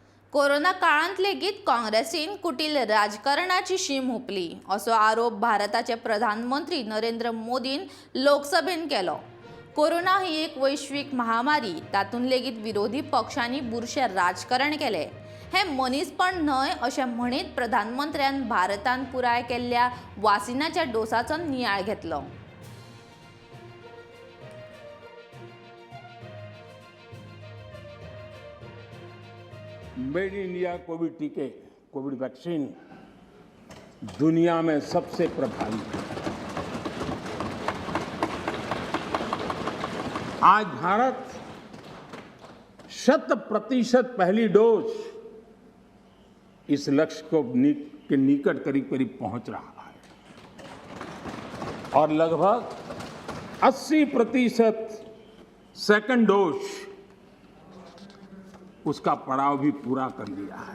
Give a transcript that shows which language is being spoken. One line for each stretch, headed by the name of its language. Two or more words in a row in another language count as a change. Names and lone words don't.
Konkani: कोरोना काळांत लेगीत काँग्रेसीन कुटील राजकारणाची शीम हुपली असो आरोप भारताचे प्रधानमंत्री नरेंद्र मोदीन लोकसभेन केलो. कोरोना ही एक वैश्विक महामारी, तातूंत लेगीत विरोधी पक्षांनी बुरशे राजकारण केले. हे मनीसपण न्हय अशें म्हणीत प्रधानमंत्र्यान भारतान पुराय केल्ल्या वासिनाच्या डोसाचो नियाळ घेतलो.
English: Made in India
Hindi: कोविड टीके, कोविड वैक्सीन दुनिया में सबसे प्रभावी है. आज भारत 100% पहली डोज इस लक्ष्य के निकट करीब करीब पहुंच रहा है और लगभग 80%
English: second dose
Hindi: उसका पड़ाव भी पूरा कर लिया है.